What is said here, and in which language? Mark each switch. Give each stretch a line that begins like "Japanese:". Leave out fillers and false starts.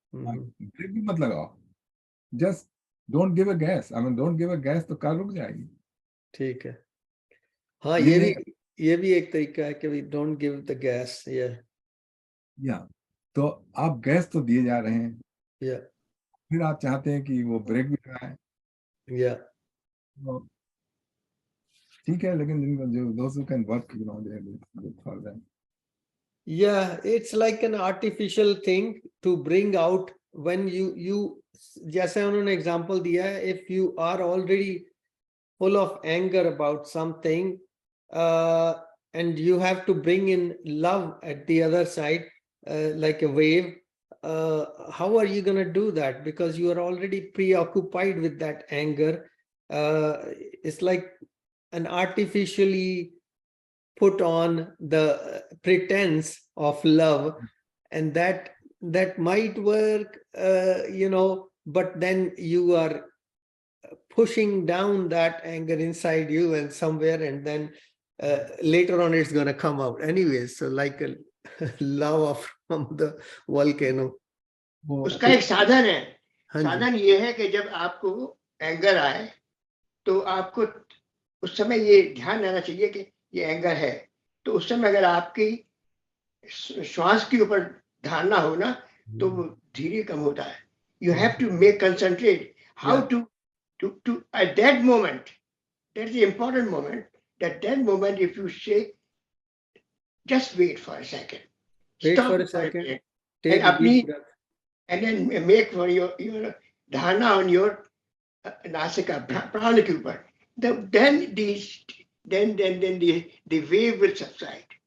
Hindi: Break भी मत लगाओ,
English: just don't give a gas, I mean don't give a gas,
Hindi: तो कार रुक जाएगी। ठीक है, हाँ, ये भी एक तरीका है कि
English: We don't give the gas.
Hindi: या तो आप गैस तो दिए जा रहे हैं, या फिर आप चाहते हैं कि वो ब्रेक भी लगाए, या ठीक है, लेकिन जो
English: those who can work, you know, they good for them. Yeah, it's like an artificial thing to bring out when you
Hindi: जैसे उन्होंने एग्जांपल दिया है,
English: if you are already full of anger about something and you have to bring in love at the other side, like a wave, how are you going to do that? Because you are already preoccupied with that anger. It's like an artificially put on the pretense of love, and that might work, you know, but then you are pushing down that anger inside you and somewhere, and then later on it's going to come out anyways. So like a lava from the volcano.
Hindi: उसका एक साधन है, साधन ये है कि जब आपको एंगर आए तो आपको उस समय ये ध्यान रहना चाहिए कि ये एंगर है, तो उस समय अगर आपकी श्वास के ऊपर धारणा हो ना, तो वो धीरे कम होता है।
English: You have to make concentrate how to at that moment, that's the important moment, that moment if you say just wait for a second, stop for a second, take a deep breath, and then make for your dharana on your
Hindi: nasika prana ke upar,
English: then the wave will subside.